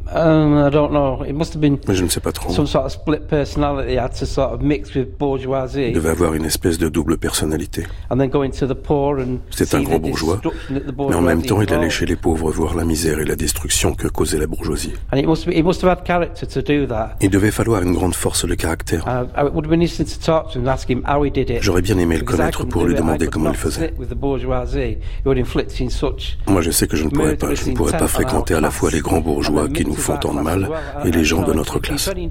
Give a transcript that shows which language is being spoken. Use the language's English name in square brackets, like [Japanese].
[English] I don't know. It must have been. [French] Mais je ne sais pas trop. [English] Some sort of split personality had to sort of mix with bourgeoisie. [French] Il devait avoir une espèce de double personnalité. [English] And then going to the poor and. [French] C'était un gros bourgeois. Mais en même temps, il allait chez les pauvres voir la misère et la destruction que causait la bourgeoisie. [English] And it must have had character to do that. [French] Il devait falloir une grande force de caractère. [English] It would have been interesting to talk to him and ask him how he did it. [French] J'aurais bien aimé le connaître pour lui demander comment il faisait. [English] With the bourgeoisie, it would inflict in such. [French] Moi, je sais que je ne pourrais pas fréquenter à la fois les grands bourgeois qui nous font tant de mal et les gens de notre classe.